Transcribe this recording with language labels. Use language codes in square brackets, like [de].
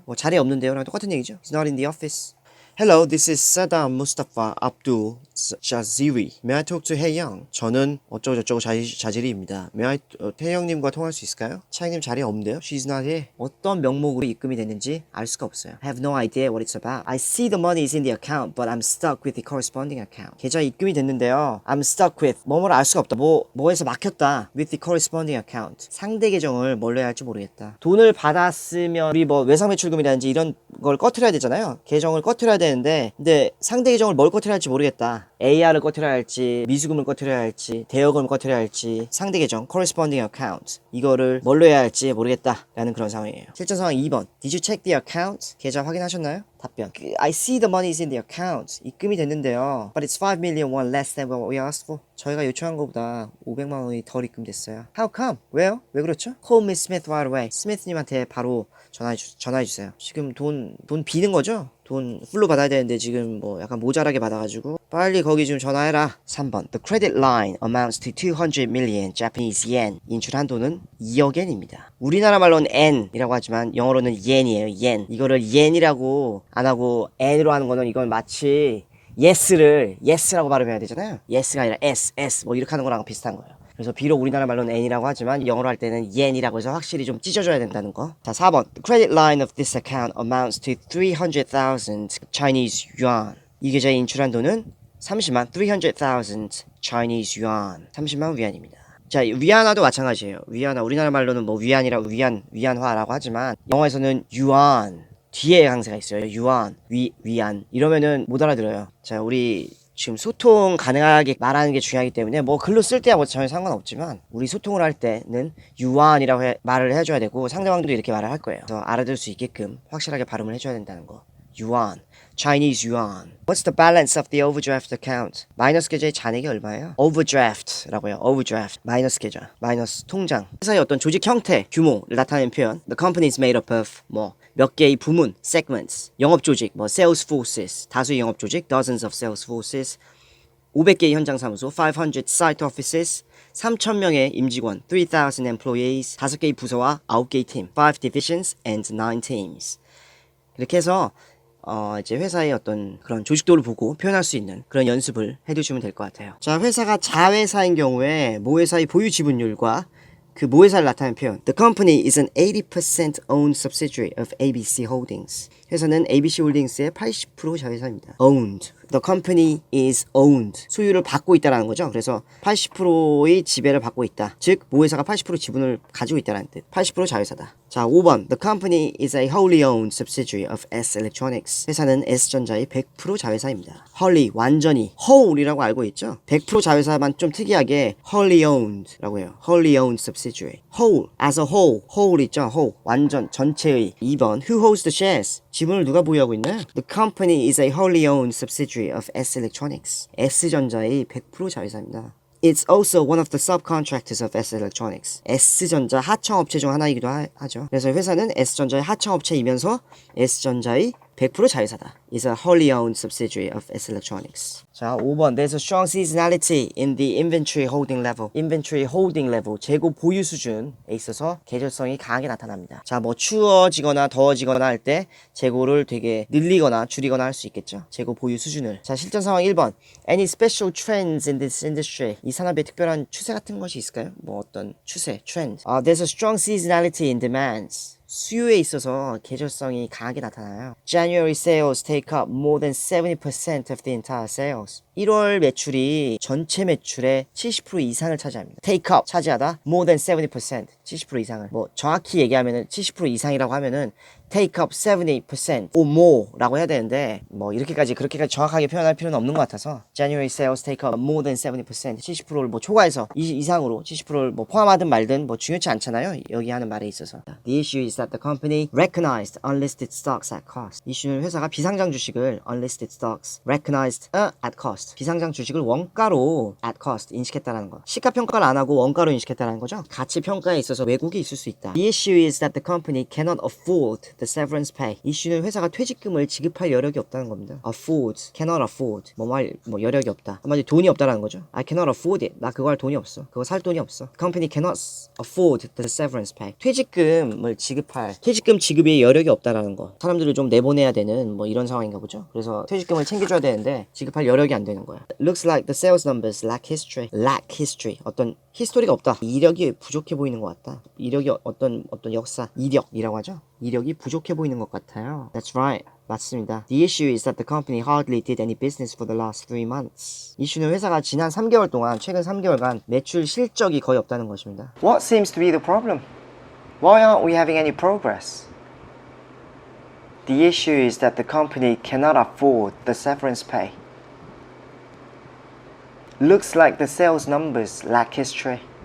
[ko] 뭐 자리에 없는데요. 랑 똑같은 얘기죠. [en] He's not in the office. Hello, this is Saddam Mustafa Abdul Jaziri. May I talk to Hae-young? [ko] 저는 어쩌고저쩌고 자질이입니다. [en] May I, [ko] 태영님과 통화할 수 있을까요? 차영님 자리에 없는데요? [en] She's not here. [ko] 어떤 명목으로 입금이 됐는지 알 수가 없어요. [en] I have no idea what it's about. I see the money is in the account, but I'm stuck with the corresponding account. [ko] 계좌에 입금이 됐는데요. [en] I'm stuck with [ko] 뭐뭐를 알 수가 없다. 뭐에서 막혔다. [en] With the corresponding account. [ko] 상대 계정을 뭘로 해야 할지 모르겠다. 돈을 받았으면 우리 뭐 외상매출금이라든지 이런 걸 꺼트려야 되잖아요. 계정을 꺼트려야 되는데 근데 상대 계정을 뭘 꺼트려야 할지 모르겠다. AR을 꺼트려야 할지 미수금을 꺼트려야 할지 대여금을 꺼트려야 할지 상대 계정 [en] corresponding account [ko] 이거를 뭘로 해야 할지 모르겠다 라는 그런 상황이에요. 실전 상황 2번 [en] Did you check the account? [ko] 계좌 확인하셨나요? 답변 [en] I see the money is in the account. [ko] 입금이 됐는데요. [en] But it's 5 million won less than what we asked for. [ko] 저희가 요청한 것보다 500만 원이 덜 입금됐어요. [en] How come? [ko] 왜요? 왜 그렇죠? [en] Call Miss Smith right away. [ko] 스미스님한테 바로 전화해주세요. 지금 돈 비는 거죠? 돈 풀로 받아야 되는데 지금 뭐 약간 모자라게 받아가지고 빨리 거기 좀 전화해라. [en] 3번 The credit line amounts to 200 million Japanese yen. [ko] 인출한 돈은 2억 엔입니다. 우리나라 말로는 N이라고 하지만 영어로는 yen이에요. yen. 이거를 yen이라고 안 하고 N으로 하는 거는 이건 마치 yes를 yes라고 발음해야 되잖아요. yes가 아니라 s 뭐 이렇게 하는 거랑 비슷한 거예요. 그래서 비록 우리나라 말로는 N이라고 하지만 영어로 할 때는 yen이라고 해서 확실히 좀 찢어줘야 된다는 거. 자, 4번 [en] The credit line of this account amounts to 300,000 Chinese yuan. [ko] 이 계좌에 인출한 돈은 30만 [en] 300,000 Chinese yuan. [ko] 30만 위안입니다. 자, 위안화도 마찬가지예요. 위안화 우리나라 말로는 뭐 위안이라고 위안화라고 하지만 영어에서는 yuan 뒤에 강세가 있어요. 유안, 위안 이러면은 못 알아들어요. 자, 우리 지금 소통 가능하게 말하는 게 중요하기 때문에 뭐 글로 쓸 때하고 전혀 상관없지만 우리 소통을 할 때는 유안이라고 말을 해줘야 되고 상대방도 이렇게 말을 할 거예요. 그래서 알아들 수 있게끔 확실하게 발음을 해줘야 된다는 거. 유안, [en] Chinese yuan. What's the balance of the overdraft account? [ko] 마이너스 계좌의 잔액이 얼마예요? overdraft라고 해요. [en] overdraft. [ko] 마이너스 계좌, 마이너스 통장. 회사의 어떤 조직 형태, 규모를 나타내는 표현. [en] The company is made up of [ko] 뭐 몇 개의 부문, [en] segments, [ko] 영업 조직, 뭐 [en] sales forces, [ko] 다수의 영업 조직, [en] dozens of sales forces, [ko] 500개의 현장 사무소, [en] 500 site offices, [ko] 3,000명의 임직원, [en] 3,000 employees, [ko] 5개의 부서와 9개의 팀, [en] 5 divisions and 9 teams. [ko] 이렇게 해서 이제 회사의 어떤 그런 조직도를 보고 표현할 수 있는 그런 연습을 해두시면 될 것 같아요. 자, 회사가 자회사인 경우에 모회사의 보유 지분율과 그 모회사를 나타내는 표현. [en] The company is an 80% owned subsidiary of ABC Holdings. [ko] 회사는 ABC 홀딩스의 80% 자회사입니다. [en] Owned. The company is owned. [ko] 소유를 받고 있다라는 거죠. 그래서 80%의 지배를 받고 있다. 즉 모회사가 80% 지분을 가지고 있다는 뜻. 80% 자회사다. 자, 5번. [en] The company is a wholly owned subsidiary of S Electronics. [ko] 회사는 S전자의 100% 자회사입니다. [en] wholly, [ko] 완전히. whole이라고 알고 있죠? 100% 자회사만 좀 특이하게 wholly owned라고 해요. [en] wholly owned subsidiary. whole, as a whole. whole [ko] 있죠? [en] whole. [ko] 완전, 전체의. 2번. [en] Who holds the shares? [ko] 지분을 누가 보유하고 있나요? [en] The company is a wholly owned subsidiary of S Electronics. [ko] S전자의 100% 자회사입니다. [en] It's also one of the subcontractors of S Electronics. [ko] S전자 하청업체 중 하나이기도 하죠. 그래서 회사는 S전자의 하청업체이면서 S전자의 100% 자회사다. [en] Is a wholly owned subsidiary of S Electronics. [ko] 자, 5번. [en] There's a strong seasonality in the inventory holding level. inventory holding level. [ko] 재고 보유 수준에 있어서 계절성이 강하게 나타납니다. 자, 뭐 추워지거나 더워지거나 할 때 재고를 되게 늘리거나 줄이거나 할 수 있겠죠. 재고 보유 수준을. 자, 실전 상황 1번. [en] Any special trends in this industry? [ko] 이 산업에 특별한 추세 같은 것이 있을까요? 뭐 어떤 추세, trend. [en] There's a strong seasonality in demands. [ko] 수요에 있어서 계절성이 강하게 나타나요. [en] January sales take up more than 70% of the entire sales. [ko] 1월 매출이 전체 매출의 70% 이상을 차지합니다. [en] Take up, [ko] 차지하다. [en] More than 70%, [ko] 70% 이상을. 뭐 정확히 얘기하면은 70% 이상이라고 하면은 [en] take up 70% or more [ko] 라고 해야 되는데 뭐 그렇게까지 정확하게 표현할 필요는 없는 것 같아서 [en] January sales take up more than 70%, [ko] 70%를 뭐 초과해서 이상으로 70%를 뭐 포함하든 말든 뭐 중요치 않잖아요. 여기 하는 말에 있어서. [en] The issue is that the company recognized unlisted stocks at cost. [ko] 이슈는 회사가 비상장 주식을 [en] unlisted stocks recognized at cost cost. [ko] 비상장 주식을 원가로 [en] at cost [ko] 인식했다라는 거. 시가평가를 안 하고 원가로 인식했다라는 거죠. 가치 평가에 있어서 왜곡이 있을 수 있다. [en] The issue is that the company cannot afford the severance pay. [ko] 이슈는 회사가 퇴직금을 지급할 여력이 없다는 겁니다. [en] afford, cannot afford. [ko] 뭐 여력이 없다. 한마디로 돈이 없다라는 거죠. [en] I cannot afford it. [ko] 나 그거 할 돈이 없어. 그거 살 돈이 없어. [en] The company cannot afford the severance pay. [ko] 퇴직금을 지급할 퇴직금 지급에 여력이 없다라는 거. 사람들을 좀 내보내야 되는 뭐 이런 상황인가 보죠. 그래서 퇴직금을 챙겨줘야 되는데 지급할 여력이 안 되는 거야. [en] Looks like the sales numbers lack history. lack history. [ko] 어떤 히스토리가 없다. 이력이 부족해 보이는 것 같다. 이력이 어떤 역사, 이력이라고 하죠. 이력이 부족해 보이는 것 같아요. [en] That's right. [ko] 맞습니다. [en] The issue is that the company hardly did any business for the last 3 months. [ko] 이슈는 회사가 지난 3개월 동안, 최근 3개월간 매출 실적이 거의 없다는 것입니다. [en] What seems to be the problem? Why aren't we having any progress? The issue is that the company cannot afford the severance pay. Looks like the sales numbers lack history.